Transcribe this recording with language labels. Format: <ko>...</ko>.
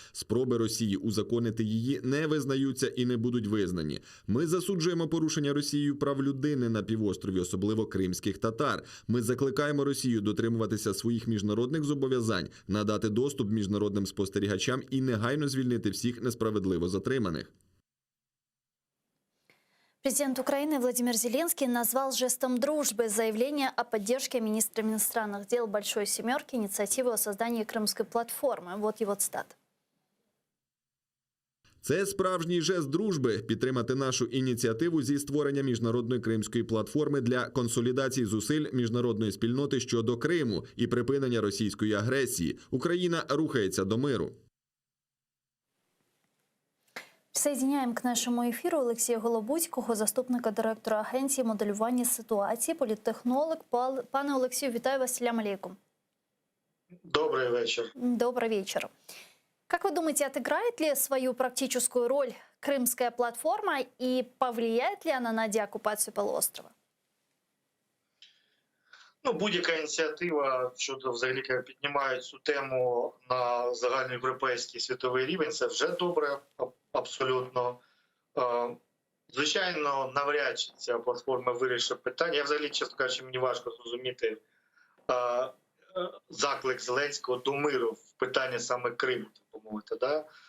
<uk>Спроби Росії узаконити її не визнаються і не будуть визнані. Ми засуджуємо порушення Росією прав людини на півострові, особливо кримських татар. Ми закликаємо Росію дотримуватися своїх міжнародних зобов'язань, надати доступ міжнародним спостерігачам і негайно звільнити всіх несправедливо затриманих.</uk> <ru>Президент Украины Владимир Зеленский назвал жестом дружбы заявление о поддержке министра иностранных дел Большой Семерки инициативы о создании Крымской платформы. Вот его цитата.</ru> <uk>Це справжній жест дружби – підтримати нашу ініціативу зі створення міжнародної кримської платформи для консолідації зусиль міжнародної спільноти щодо Криму і припинення російської агресії. Україна рухається до миру.</uk> <ru>Присоединяем к нашему эфиру Олексія Голобудького,</ru> <uk>заступника директора Агенції моделювання ситуації, політтехнолог. Пане Олексію, вітаю вас, салям алейкум.</uk> <ru>Добрый вечер. Добрый вечер. Как вы думаете, отыграет ли свою практическую роль Крымская платформа и повлияет ли она на деоккупацию полуострова?</ru> <uk>Ну, будь-яка ініціатива щодо взагалі піднімають цю тему на загальноєвропейський світовий рівень, це вже добре, абсолютно. Звичайно, навряд чи ця платформа вирішить питання. Я взагалі, чесно кажучи, мені важко зрозуміти заклик Зеленського до миру в питанні саме Криму, так би мовити. Да?</uk>